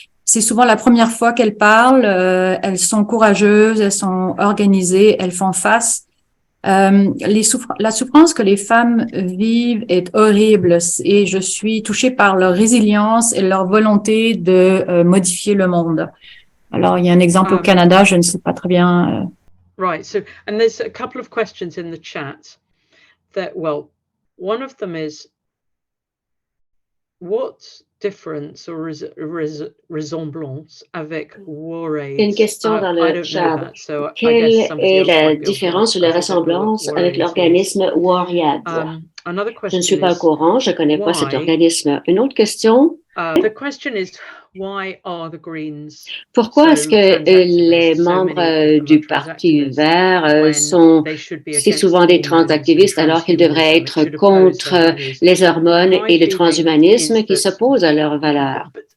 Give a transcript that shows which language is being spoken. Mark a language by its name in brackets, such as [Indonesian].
[French] C'est souvent la première fois qu'elles parlent. Elles sont courageuses, elles sont organisées, elles font face. La souffrance que les femmes vivent est horrible et je suis touchée par leur résilience et leur volonté de modifier le monde. Alors, il y a un exemple au Canada, je ne sais pas très bien. [English] Right, so, and there's a couple of questions in the chat that, well, one of them is, what difference or [French] ressemblance avec War-Aid? Une question dans le chat. Quelle est la différence ou la ressemblance avec l'organisme War-Aid? Je ne suis pas au courant, je ne connais pas cet organisme. Une autre question. [English] The question is, why are the Greens [French] pourquoi est-ce que les membres du Parti vert sont si souvent des transactivistes alors qu'ils devraient être contre les hormones et le transhumanisme qui s'opposent à leurs valeurs?